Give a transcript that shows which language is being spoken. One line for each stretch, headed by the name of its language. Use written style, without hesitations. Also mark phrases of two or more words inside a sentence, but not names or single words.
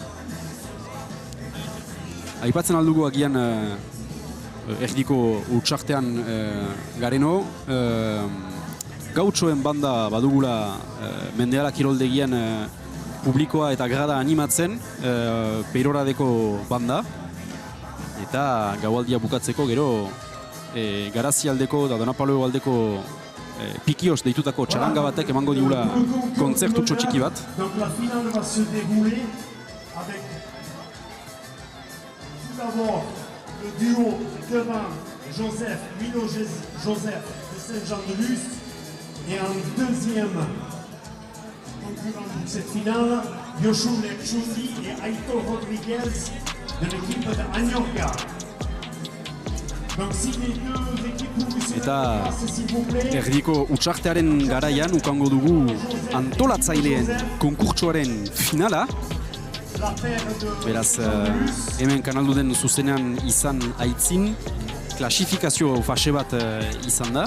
Basque: Aipatzen aldugu agian erdiko utxartean gareno, gautxoen banda badugula Mendeala kiroldegian publikoa eta grada animatzen, Peiroradeko banda, eta gaualdia bukatzeko gero Garazialdeko eta Donapaleo aldeko Pikios deitutako txaranga batek emango digula kontzertutxo txiki bat.
French: D'abord, le duo Kevin Joseph, Milo Joseph de Saint-Jean-de-Luz. Et en deuxième concurrent pour cette finale, Yoshua Chundi et Aitor Rodriguez de l'équipe de Añorga. Donc si les deux équipes vous
Basque: Eta erdiko utxartearen garaian ukango dugu antolatzaileen konkurtsoaren finala. Beraz, hemen kanaldu den zuzenean izan aitzin, klasifikazio fase bat izan da.